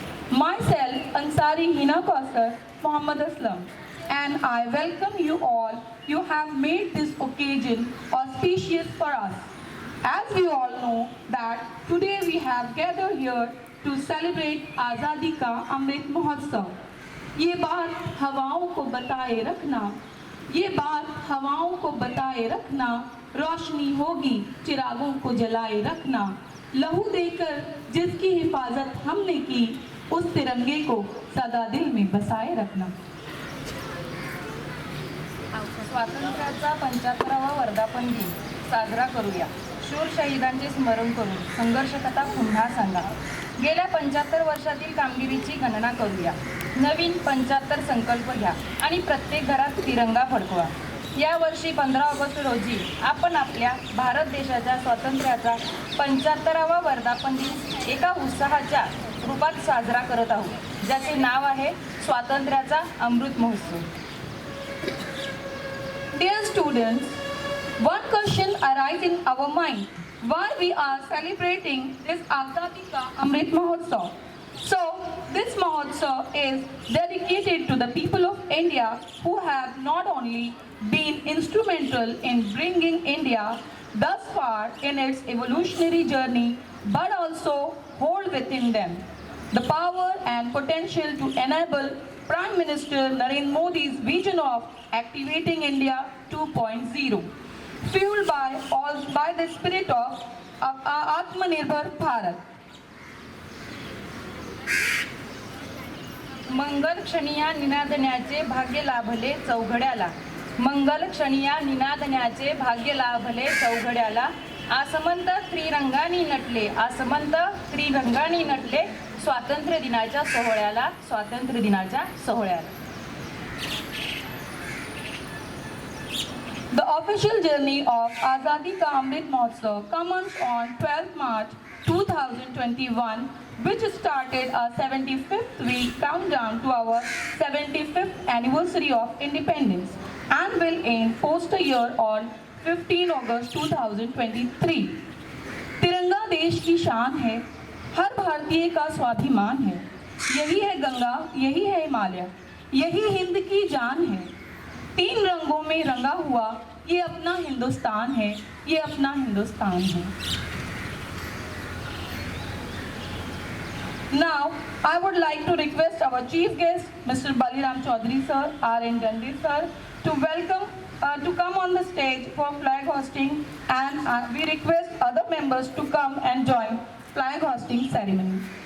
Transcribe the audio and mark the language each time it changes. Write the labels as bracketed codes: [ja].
[en] Myself, Ansari Hina Kausar, Muhammad Aslam, and I welcome you all. You have made this occasion auspicious for us. As we all know that today we have gathered here to celebrate Azadi Ka Amrit Mahotsav. [hi] ये बात हवाओं को बताए रखना, ये बात हवाओं को बताए रखना, रोशनी होगी चिरागों को जलाए रखना, लहू देकर जिसकी हिफाजत हमने की, उस तिरंगे को सदा दिल में बसाए रखना. [mr] स्वातंत्र्याचा 75वा वर्धापन दिन साजरा करूया. शूर शहीदांचे स्मरण करून संघर्ष कथा पुन्हा सांगा. गेल्या 75 वर्षातील कामगिरीची गणना करूया. नवीन 75 संकल्प घ्या आणि प्रत्येक घरात तिरंगा फडकवा. या वर्षी 15 ऑगस्ट रोजी आपण आपल्या भारत देशाच्या स्वातंत्र्याचा 75वा वर्धापन दिन एका उत्साहाच्या रूपात साजरा करत आहोत, ज्याचे नाव आहे स्वातंत्र्याचा Amrit Mahotsav. [en] Dear students, one question arises in our mind why we are celebrating this Azadi Ka Amrit Mahotsav. So, this Mahotsav is dedicated to the people of India who have not only been instrumental in bringing India thus far in its evolutionary journey, but also hold within them the power and potential to enable Prime Minister Narendra Modi's vision of activating India 2.0, fueled by the spirit of Atmanirbhar Bharat. [mr] मंगल क्षणिया निनादण्याचे भाग्य लाभले चौघड्याला. मंगल क्षणिया निनादण्याचे भाग्य लाभले चौघड्याला. आसमंत त्रिरंगानी नटले, आसमंत त्रिरंगानी नटले स्वातंत्र्य दिनाच्या सोहळ्याला, स्वातंत्र्य दिनाच्या सोहळ्याला. [en] The official journey of Azadi Ka Amrit Mahotsav commenced on 12th March 2021, which started a 75th week countdown to our 75th anniversary of independence and will end post a year on 15 August 2023. [hi] तिरंगा देश की शान है, हर भारतीय का स्वाभिमान है. यही है गंगा, यही है हिमालय, यही हिंद की जान है. 3 रंगों में रंगा हुआ ये अपना हिंदुस्तान है, ये अपना हिंदुस्तान है. [en] Now, I would like to request our chief guest, Mr. Baliram Chaudhary sir, R.N. Gandhi sir, to come on the stage for flag hosting, and we request other members to come and join flag hosting ceremony.